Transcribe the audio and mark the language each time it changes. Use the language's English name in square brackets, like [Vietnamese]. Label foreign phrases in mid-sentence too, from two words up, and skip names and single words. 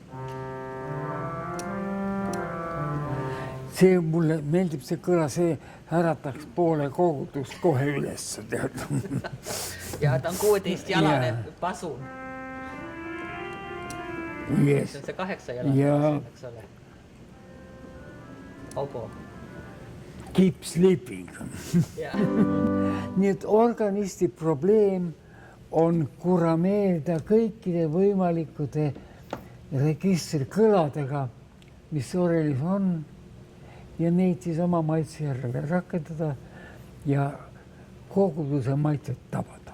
[Estonian] See mulle meeldib see kõla, see ärataks poole kogudust kohe üles. Ja ta on 16-jalane pasun. [English] Yes. [Estonian] See on see 8-jalane pasun, eks ole. Obo. [English] Keep sleeping. [Estonian] Nii et organisti probleem on kurameerida kõikide võimalikude registrikõladega, mis orelis on, ja neid siis oma maitse järele rakendada ja koguduse maitset tabada.